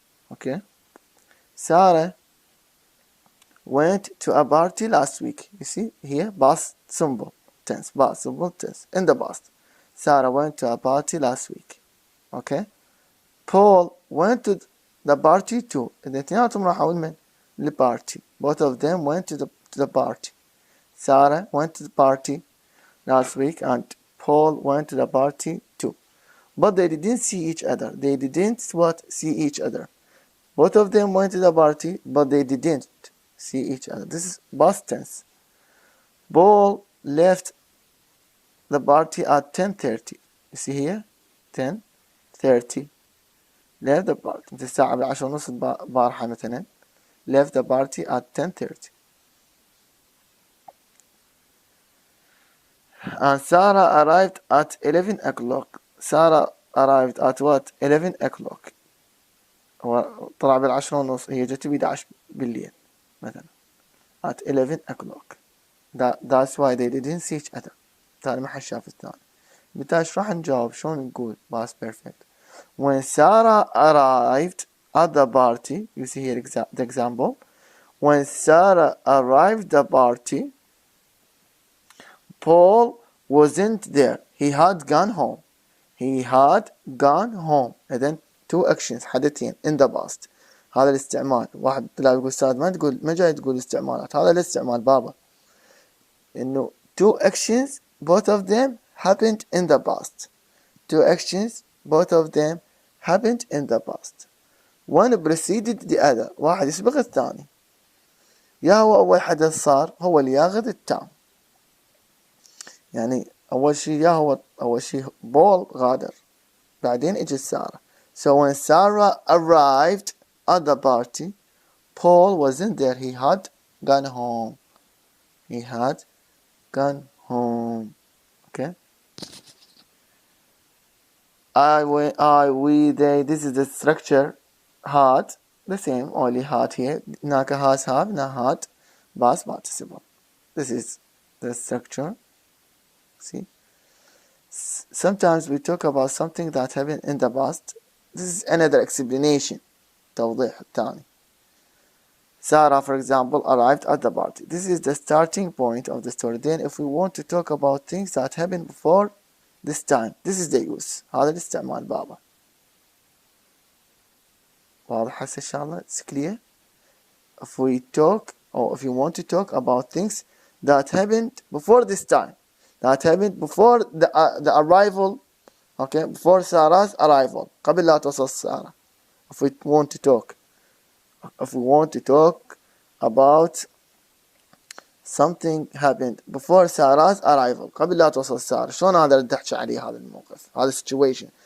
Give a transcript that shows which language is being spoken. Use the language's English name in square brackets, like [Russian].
[English] Okay, Sarah went to a party last week. You see here, past simple tense, in the past. Sarah went to a party last week. Okay, Paul went to the party too. [Arabic] الاثنيناتهم راحوا لمن؟ للبارتي. [English] Both of them went to the party. Sarah went to the party last week and Paul went to the party too. But they didn't see each other. They didn't see each other. Both of them went to the party, but they didn't see each other. This is past tense. Paul left the party at 10:30. You see here? 10:30. Left the party. [Arabic] الساعة 10:30 البارحة مثلا. [English] Left the party at 10:30. And Sarah arrived at 11 o'clock. Sarah arrived at what? 11 o'clock. [Arabic] هو طلع بال10:30. هي جت ب11 بالليل مثلا. [English] At 11 o'clock. That's why they didn't see each other. [Arabic] تاني ما حد شاف الثاني. بالتالي ايش راح نجاوب؟ شلون نقول [English] past perfect؟ When Sarah arrived at the party, you see here the example. When Sarah arrived at the party, Paul wasn't there. He had gone home. He had gone home. [Arabic] إذن [English] two actions [Arabic] حدثين [English] in the past. [Arabic] هذا الاستعمال. واحد طلع يقول أستاذ ما جاي تقول استعمالات. هذا الاستعمال بابا. [English] إنه two actions both of them happened in the past. Two actions both of them happened in the past. One preceded the other. [Arabic] واحد يسبق الثاني. يا هو أول حدث صار هو اللي ياخذ التام. يعني أول شي بول غادر. بعدين اجت سارة. [English] So when Sarah arrived at the party, Paul wasn't there. He had gone home. He had gone home. Okay. We, they. This is the structure. Had the same. Only had here. هناك has have. هنا had. Past participle. This is the structure. See. Sometimes we talk about something that happened in the past. This is another explanation. [Arabic] توضيح الثاني. [English] Sarah, for example, arrived at the party. This is the starting point of the story. Then if we want to talk about things that happened before this time, this is the use. [Arabic] هذا الاستعمال بابا. واضح هسه الشغلة؟ [English] It's clear. If we talk or if you want to talk about things that happened before this time, that happened before the arrival, okay, before Sarah's arrival, [Arabic] قبل لا توصل سارة. [English] If we want to talk about something happened before Sarah's arrival, [Arabic] قبل لا توصل سارة، شلون هذا اللي تحكي عليه هذا الموقف، هذا [English] situation.